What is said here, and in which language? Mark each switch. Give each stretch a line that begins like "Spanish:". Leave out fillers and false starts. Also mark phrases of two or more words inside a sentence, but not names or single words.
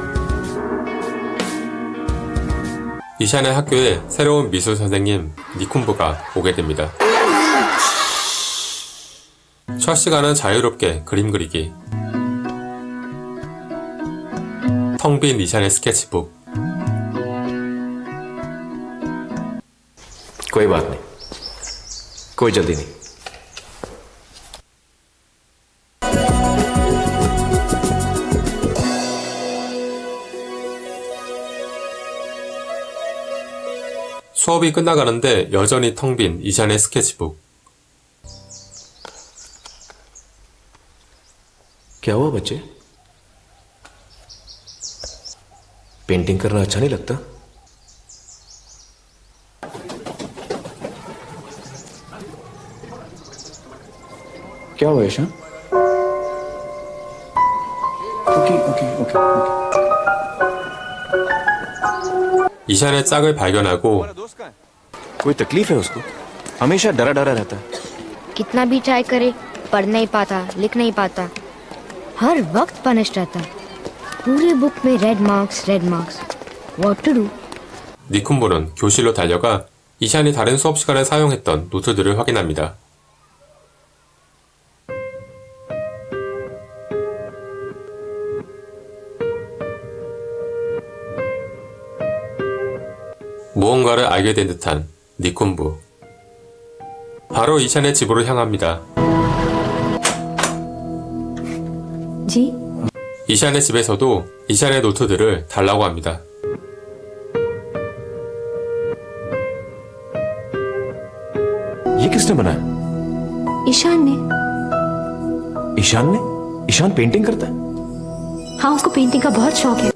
Korean: 이샨의 학교에 새로운 미술 선생님 니쿤부가 오게 됩니다. 첫 시간은 자유롭게 그림 그리기. 텅 빈 이샨의 스케치북.
Hindi: कोई बात नहीं, कोई जल्दी नहीं।
Korean: 수업이 끝나가는데 여전히 텅 빈 이샨의 스케치북.
Hindi: क्या हुआ बच्चे? पेंटिंग करना अच्छा नहीं लगता? क्या हुआ ईशान?
English: okay okay okay
Korean: 이샨의 짝을 발견하고
Hindi: कोई तकलीफ है उसको? हमेशा डरा डरा रहता है। कितना भी ट्राई करे पढ़ नहीं पाता, लिख नहीं पाता, हर वक्त पनिश रहता। पूरी बुक में
English: red marks. what to do?
Korean: 니쿤보는 교실로 달려가 이샨이 다른 수업 시간에 사용했던 노트들을 확인합니다. 무언가를 알게 된 듯한 니쿤부. 바로 이샨의 집으로 향합니다.
Hindi: जी?
Korean: 이샨의 집에서도 이샨의 노트들을 달라고 합니다.
Hindi: ये किसने बनाया? ईशान ने। ईशान ने? ईशान पेंटिंग करता है? हाँ, उसको पेंटिंग का बहुत शौक है।